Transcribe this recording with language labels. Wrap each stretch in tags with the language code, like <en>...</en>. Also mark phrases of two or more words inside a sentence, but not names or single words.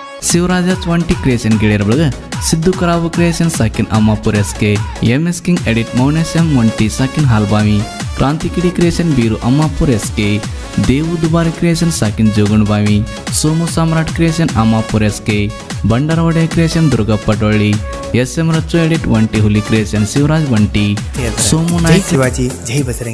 <kn>शिवराजाच वंटी क्रिएशन गिळेर बळग सिद्धू कराबू क्रिएशन साकिन अम्मापूर एसके एमएस किंग एडिट मौनेशम वंटी साकिन हालबावी क्रांतिकिड़ी क्रिएशन बीरू अम्मापूर एसके देवू दुबारी क्रिएशन साकिन जोगुणबावी सोमू सम्राट क्रिएशन अम्मापूर एसके ಬಂಡರವಡೆ ಕ್ರಿಯೇಷನ್ ದುರ್ಗಪ್ಪ ಡೊಳ್ಳಿ ಎಸ್ ಎಂ ರಚ್ಚು ಎಡಿಟ್ ಒಂಟಿ ಹುಲಿ ಕ್ರಿಯೇಷನ್ ಶಿವರಾಜ್ ಒಂಟಿ ಸೋಮು ಜೈ ನಾಯ್ಕ ಶಿವಾಜಿ ಜೈ ಬಸರಂಗಿ.</kn>